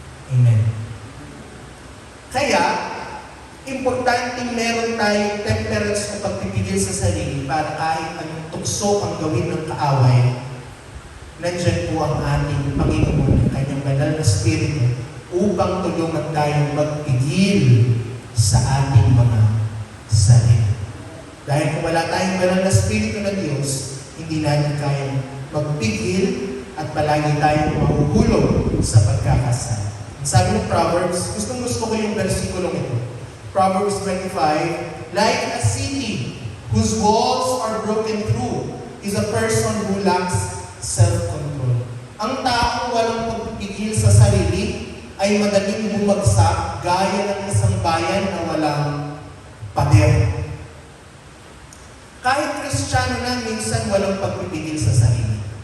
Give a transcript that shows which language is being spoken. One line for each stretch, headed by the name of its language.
Filipino: Amen. Kaya, importante meron tayong temperance o pagpipigil sa sarili para kahit anong tukso ang gawin ng kaaway, nandyan po ang ating Panginoon ng kanyang banal na Espiritu upang tulungan tayong magpigil sa ating mga sarili. Dahil kung wala tayong banal na Espiritu ng Diyos, hindi natin kayang magpigil at palagi tayong mahuhulog sa pagkakasala. Sabi ng Proverbs, gusto ko yung versikulong ito.
English: Proverbs 25, like a city whose walls are broken through is a person who lacks self-control.
Filipino: Ang taong walang pagpipigil sa sarili ay madaling bumagsak gaya ng isang bayan na walang pader. Kahit Kristiyano na, minsan walang pagpipigil sa sarili.